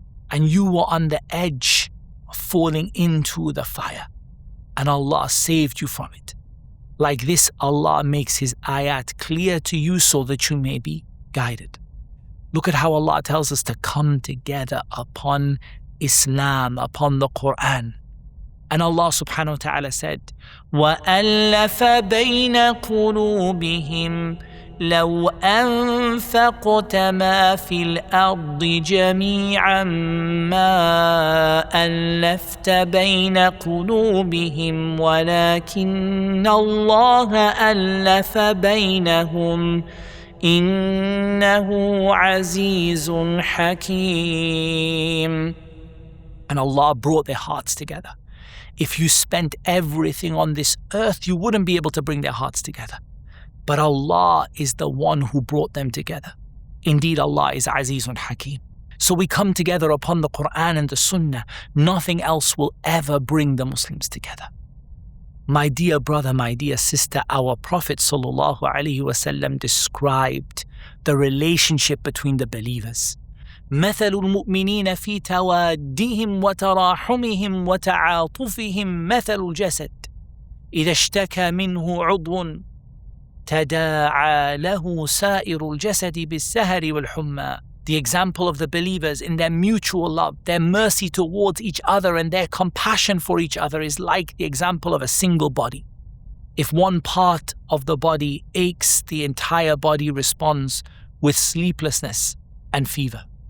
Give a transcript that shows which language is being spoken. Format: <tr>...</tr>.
<en>And you were on the edge of falling into the fire. And Allah saved you from it. Like this, Allah makes His ayat clear to you so that you may be guided. Look at how Allah tells us to come together upon Islam, upon the Qur'an. And Allah subhanahu wa ta'ala said,</en> <ar>وَأَلَّفَ بَيْنَ قُلُوبِهِمْ لَوْ أَنفَقْتَ مَا فِي الْأَرْضِ جَمِيعًا مَا أَلَّفْتَ بَيْنَ قُلُوبِهِمْ وَلَكِنَّ اللَّهَ أَلَّفَ بَيْنَهُمْ إِنَّهُ عَزِيزٌ حَكِيمٌ.</ar> <en>And Allah brought their hearts together. If you spent everything on this earth, you wouldn't be able to bring their hearts together. But Allah is the one who brought them together. Indeed, Allah is Azizun Hakim. So we come together upon the Qur'an and the Sunnah. Nothing else will ever bring the Muslims together. My dear brother, my dear sister, our Prophet sallallahu alaihi wasallam described the relationship between the believers.</en> <ar>مثل المؤمنين في توادهم وتراحمهم وتعاطفهم مثل الجسد إذا اشتكى منه عضو تداعى له سائر الجسد بالسهر والحمى.</ar> <en>The example of the believers in their mutual love, their mercy towards each other and their compassion for each other is like the example of a single body. If one part of the body aches, the entire body responds with sleeplessness and fever.</en>